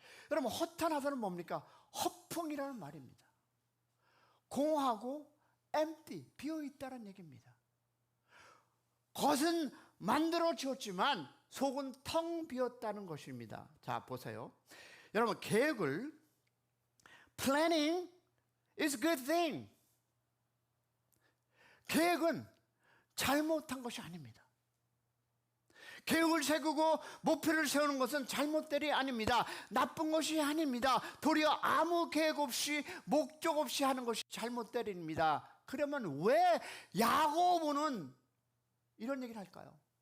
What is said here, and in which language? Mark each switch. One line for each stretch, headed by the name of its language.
Korean: 여러분, 허탄하다는 뭡니까? 허풍이라는 말입니다. 공하고 empty, 비어있다는 얘기입니다. 겉은 만들어 지었지만 속은 텅 비었다는 것입니다. 자, 보세요. 여러분, 계획을
English: planning is a good thing.
Korean: 계획은 잘못한 것이 아닙니다. 계획을 세우고 목표를 세우는 것은 잘못들이 아닙니다. 나쁜 것이 아닙니다. 도리어 아무 계획 없이 목적 없이 하는 것이 잘못들입니다. 그러면 왜 야고보는 이런 얘기를 할까요?